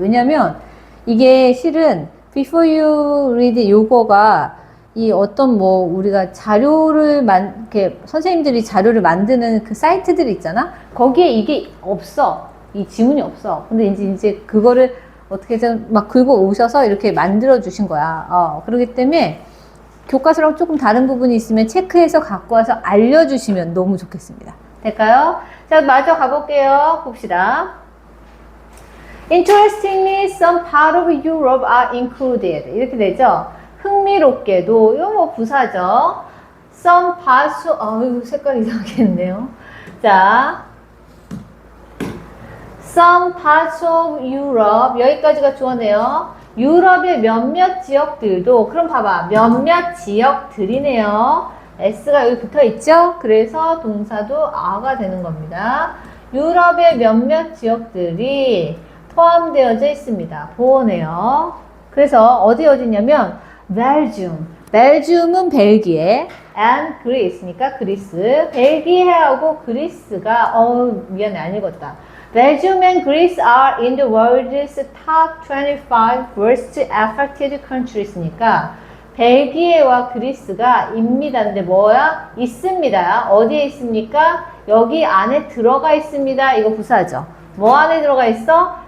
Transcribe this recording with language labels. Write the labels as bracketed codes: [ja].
[ko] 왜냐면 이게 실은 [en] before you read [ko] 요거가 이 어떤 우리가 자료를 이렇게 선생님들이 자료를 만드는 그 사이트들이 있잖아. 거기에 이게 없어. 이 지문이 없어. 근데 이제 그거를 어떻게든 막 긁어 오셔서 이렇게 만들어 주신 거야. 그렇기 때문에 교과서랑 조금 다른 부분이 있으면 체크해서 갖고 와서 알려주시면 너무 좋겠습니다. 될까요? 자, 마저 가볼게요. 봅시다. [en] Interestingly, some part of Europe are included. [ko] 이렇게 되죠? 흥미롭게도, 이거 뭐 부사죠? [en] Some parts, [ko] 이거 색깔 이상하겠네요. 자, [en] some parts of Europe. [ko] 여기까지가 주어네요. 유럽의 몇몇 지역들도, 그럼 봐봐. 몇몇 지역들이네요. S가 여기 붙어 있죠? 그래서 동사도 are가 되는 겁니다. 유럽의 몇몇 지역들이 포함되어져 있습니다. 보호네요. 그래서 어디냐면 벨gium은 벨기에 and Greece니까 그리스. 벨기에하고 그리스가 미안해 안 읽었다. [en] Belgium and Greece are in the world's top 25 worst affected countries니까 [ko] 벨기에와 그리스가 입니다인데 뭐야? 있습니다. 어디에 있습니까? 여기 안에 들어가 있습니다. 이거 부사죠. 뭐 안에 들어가 있어?